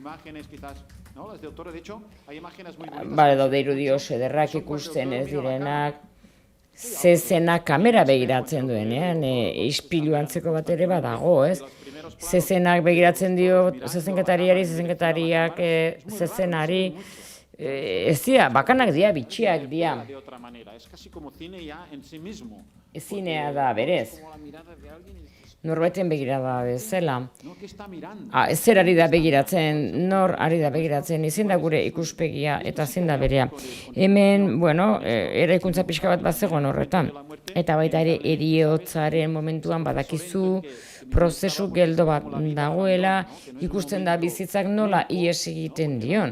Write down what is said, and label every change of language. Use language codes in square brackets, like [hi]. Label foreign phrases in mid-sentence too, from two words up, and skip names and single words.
[eu] Daude irudi oso ederrak ikusten ez direnak, zezena kamera begiratzen duenean, ispilu antzeko bat ere badago, ez? Zezenak begiratzen dio zezenketariari, zezenketariak zezenari, ez dira, bakanak dira, bitxiak dira. [es] De otra manera. Es casi como cine ya en sí mismo. [eu] Zinea da berez. [es] Como la mirada de alguien y dices, [eu] Norbaiten begirada bezala. [es] no, ¿qué está mirando? [eu] Ez zer ari da begiratzen, nor ari da begiratzen, izin da gure ikuspegia eta zein da berea. Hemen, bueno, eraikuntza pixka bat bazegoen horretan. Eta baita ere heriotzaren momentuan badakizu prozesu geldo bat dagoela, ikusten da bizitzak nola ihes egiten dion.